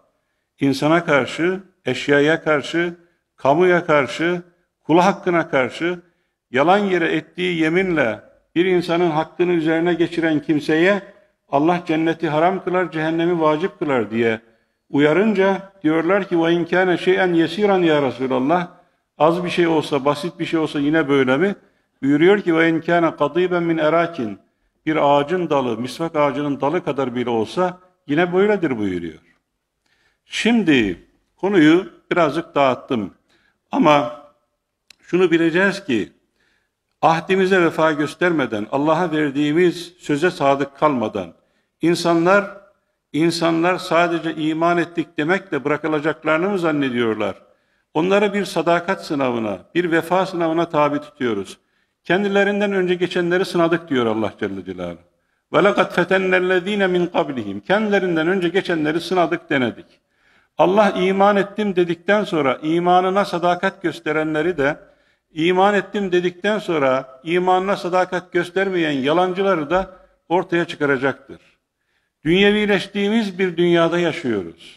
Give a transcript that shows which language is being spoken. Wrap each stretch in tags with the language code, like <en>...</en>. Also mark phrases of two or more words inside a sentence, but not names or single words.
<tr>İnsana karşı, eşyaya karşı, kamuya karşı, kul hakkına karşı, yalan yere ettiği yeminle bir insanın hakkını üzerine geçiren kimseye Allah cenneti haram kılar, cehennemi vacip kılar diye uyarınca diyorlar ki</tr> <ar>وَاِنْ كَانَ شَيْئًا يَسِيرًا يا رسول الله,</ar> <tr>az bir şey olsa, basit bir şey olsa yine böyle mi? Buyuruyor ki</tr> <ar>وَاِنْ كَانَ قَضِيبًا مِنْ اَرَاكٍ,</ar> <tr>bir ağacın dalı, misvak ağacının dalı kadar bile olsa yine böyledir buyuruyor. Şimdi konuyu birazcık dağıttım ama şunu bileceğiz ki ahdimize vefa göstermeden, Allah'a verdiğimiz söze sadık kalmadan insanlar sadece iman ettik demekle bırakılacaklarını mı zannediyorlar? Onları bir sadakat sınavına, bir vefa sınavına tabi tutuyoruz. Kendilerinden önce geçenleri sınadık diyor Allah Celle Celaluhu.</tr> <ar>وَلَقَدْ فَتَنَّ الَّذ۪ينَ مِنْ قَبْلِهِمْ.</ar> <tr>Kendilerinden önce geçenleri sınadık, denedik. Allah iman ettim dedikten sonra imanına sadakat gösterenleri de, iman ettim dedikten sonra imanına sadakat göstermeyen yalancıları da ortaya çıkaracaktır. Dünyevileştiğimiz bir dünyada yaşıyoruz.</tr>